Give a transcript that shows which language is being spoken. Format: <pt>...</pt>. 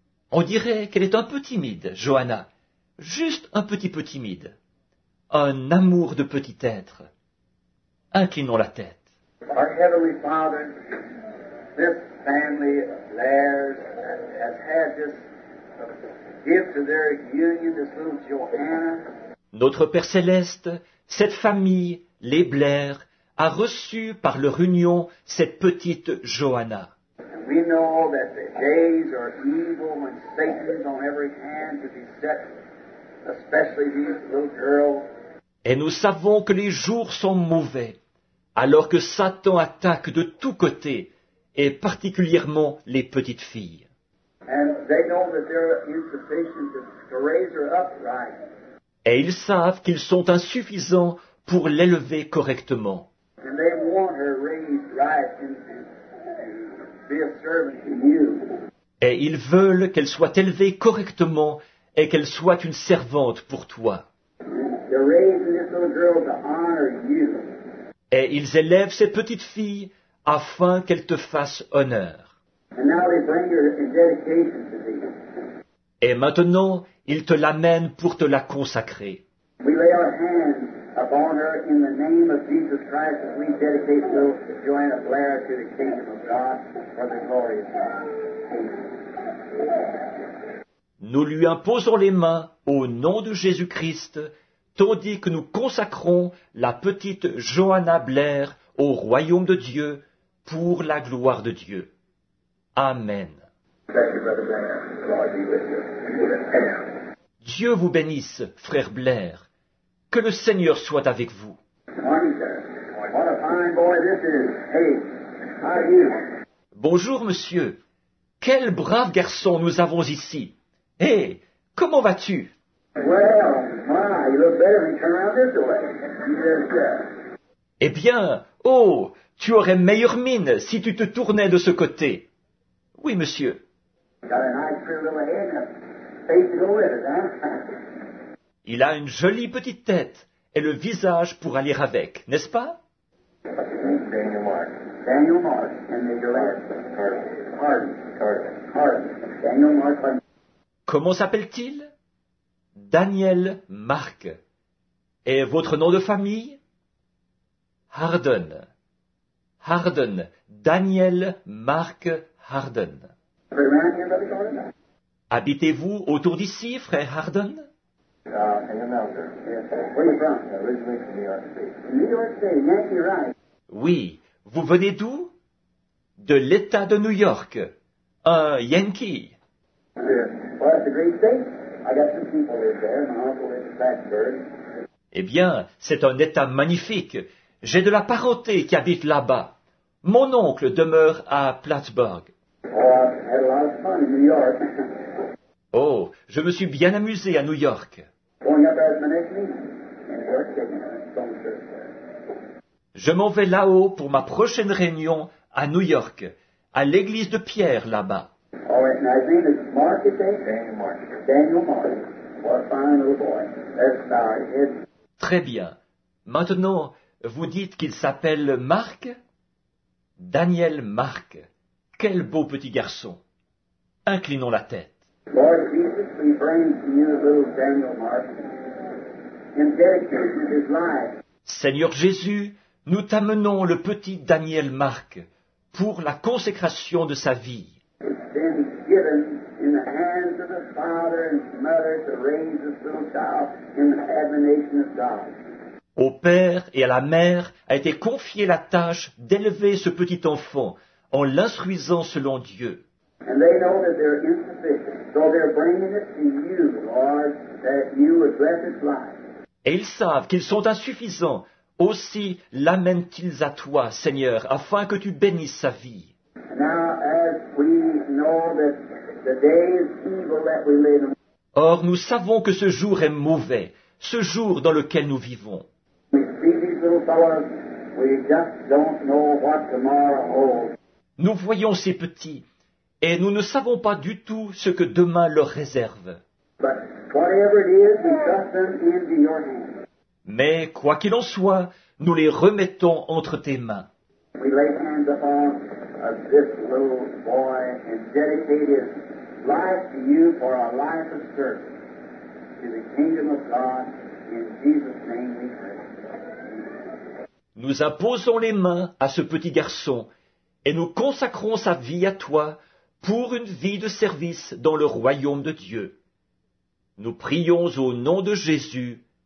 <fr>On dirait qu'elle est un peu timide, Johanna. Juste un petit peu timide. Un amour de petit être. Inclinons la tête.</fr> <en>Our Heavenly Father, this family of Blairs has had this gift to their union, this little Joanna.</en> <fr>Notre Père Céleste, cette famille, les Blair, a reçu par leur union cette petite Johanna.</fr> <en>And we know that the days are evil when Satan's on every hand to beset, especially these little girls.</en> <fr>Et nous savons que les jours sont mauvais, alors que Satan attaque de tous côtés, et particulièrement les petites filles.</fr> <en>And they know that they're insufficient to raise her up right.</en> <fr>Et ils savent qu'ils sont insuffisants pour l'élever correctement.</fr> <en>And they want her raised right and to be a servant to you.</en> <fr>Et ils veulent qu'elle soit élevée correctement et qu'elle soit une servante pour toi.</fr> <en>They're raising this little girl to honor you.</en> <fr>Et ils élèvent ces petites filles afin qu'elles te fassent honneur.</fr> <en>And now they bring her in dedication to thee.</en> <fr>Et maintenant, ils te l'amènent pour te la consacrer.</fr> <en>We lay our hands upon her in the name of Jesus Christ as we dedicate little Joanna Blair to the kingdom of God for the glory of God.</en> <fr>Nous lui imposons les mains au nom de Jésus-Christ, tandis que nous consacrons la petite Johanna Blair au royaume de Dieu pour la gloire de Dieu.</fr> <en>Amen. Thank you, Brother Blair. The Lord be with you.</en> <fr>Dieu vous bénisse, frère Blair. Que le Seigneur soit avec vous.</fr> <en>Morning, sir. What a fine boy this is. Hey, how are you?</en> <fr>Bonjour, monsieur. Quel brave garçon nous avons ici. Hé, comment vas-tu?</fr> <en>Well, my, you look better when you turn around this way. You just,</en> <fr>Eh bien, oh, tu aurais meilleure mine si tu te tournais de ce côté. Oui, monsieur.</fr> <en>got a nice, pretty little head and a face to go with it, huh?</en> <fr>Il a une jolie petite tête et le visage pour aller avec, n'est-ce pas?</fr> <en>Daniel Mark. Daniel Mark. And Major Lance. Hardin. Daniel Mark.</en> <fr>Comment s'appelle-t-il? Daniel Mark. Et votre nom de famille? Harden. Harden. Daniel Mark Harden.</fr> <en>Around here, Brother Gordon?</en> <fr>Habitez-vous autour d'ici, frère Harden?</fr> <en>In the mountains. Yes, sir. Where are you from? Originally from New York State. New York State, Yankee right.</en> <fr>Oui. Vous venez d'où? De l'État de New York. Un Yankee.</fr> <en>Well, that's a great state. I got some people live there. My uncle lives in Plattsburgh.</en> <fr>Eh bien, c'est un État magnifique. J'ai de la parenté qui habite là-bas. Mon oncle demeure à Plattsburgh.</fr> <en>Oh, I had a lot of fun in New York.</en> <fr>Oh, je me suis bien amusé à New York.</fr> <en>Going up there at my next meeting. In New York City. Stone Church there.</en> <fr>Je m'en vais là-haut pour ma prochaine réunion à New York, à l'église de Pierre là-bas.</fr> <en>All right, now his name is Mark, you say? Daniel Mark. Daniel Mark. What a fine little boy. There's Star. It's</en> <fr>Très bien. Maintenant, vous dites qu'il s'appelle Marc? Daniel Marc. Quel beau petit garçon. Inclinons la tête.</fr> <en>Lord Jesus, we bring to you little Daniel Mark in dedication of his life.</en> <fr>Seigneur Jésus, nous t'amenons le petit Daniel Marc pour la consécration de sa vie.</fr> <en>It's been given in the hands of the father and mother to raise this little child in the admonition of God.</en> <fr>Au père et à la mère a été confiée la tâche d'élever ce petit enfant en l'instruisant selon Dieu.</fr> <en>And they know that they're insufficient, so they're bringing it to you, Lord, that you would bless its life.</en> <fr>Et ils savent qu'ils sont insuffisants. Aussi l'amènent-ils à toi, Seigneur, afin que tu bénisses sa vie.</fr> <en>And now, as we know that the day is evil that we live in,</en> <fr>Or, nous savons que ce jour est mauvais, ce jour dans lequel nous vivons.</fr> <en>we see these little fellows, we just don't know what tomorrow holds.</en> <fr>Nous voyons ces petits, et nous ne savons pas du tout ce que demain leur réserve.</fr> <en>But whatever it is, we trust them into your hands.</en> <fr>Mais, quoi qu'il en soit, nous les remettons entre tes mains.</fr> <en>We lay hands upon this little boy and dedicate his life to you for a life of service to the kingdom of God. In Jesus' name we pray.</en> <fr>Nous imposons les mains à ce petit garçon, et nous consacrons sa vie à toi pour une vie de service dans le royaume de Dieu. Nous prions au nom de Jésus.</fr>